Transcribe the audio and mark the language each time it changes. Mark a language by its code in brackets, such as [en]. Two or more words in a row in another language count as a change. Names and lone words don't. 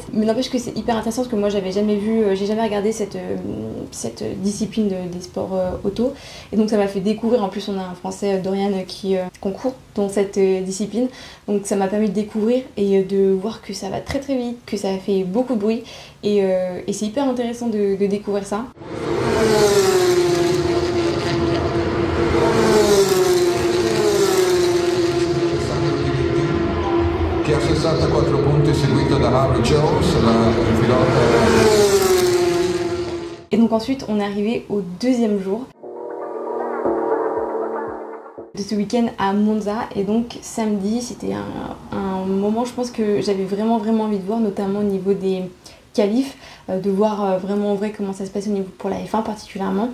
[fr] Mais n'empêche que c'est hyper intéressant parce que moi j'avais jamais vu, j'ai jamais regardé cette discipline des sports auto, et donc ça m'a fait découvrir. En plus on a un français, Dorian, qui concourt dans cette discipline, donc ça m'a permis de découvrir et de voir que ça va très vite, que ça fait beaucoup de bruit, et c'est hyper intéressant de découvrir ça. [it] Che a 64 punti seguito da Harry Jones, il pilota. [fr] Et donc ensuite on est arrivé au deuxième jour de ce week-end à Monza, et donc samedi c'était un moment, je pense, que j'avais vraiment envie de voir, notamment au niveau des qualifs, de voir vraiment en vrai comment ça se passe au niveau pour la F1 particulièrement.